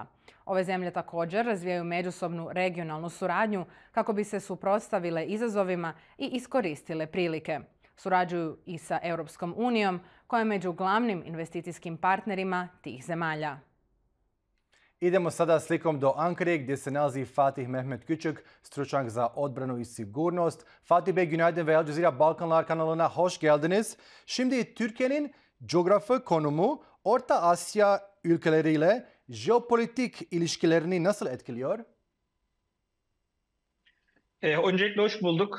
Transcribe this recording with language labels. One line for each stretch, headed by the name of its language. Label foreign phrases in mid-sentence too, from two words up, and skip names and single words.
Croatian: Ove zemlje također razvijaju međusobnu regionalnu suradnju kako bi se suprotstavile izazovima i iskoristile prilike. Surađuju i sa Europskom unijom, koja je među glavnim investicijskim partnerima tih zemalja. Idemo sada slikom do Ankare gdje se nalazi Fatih Mehmet Kucuk, stručnjak za odbranu i sigurnost.
Turkish: Fatih Bey, günaydın ve Al Jazeera Balkanlar kanalına hoş geldiniz. Şimdi Türkiye'nin coğrafi konumu Orta Asya ülkeleriyle jeopolitik ilişkilerini nasıl etkiliyor? Öncelikle hoş bulduk.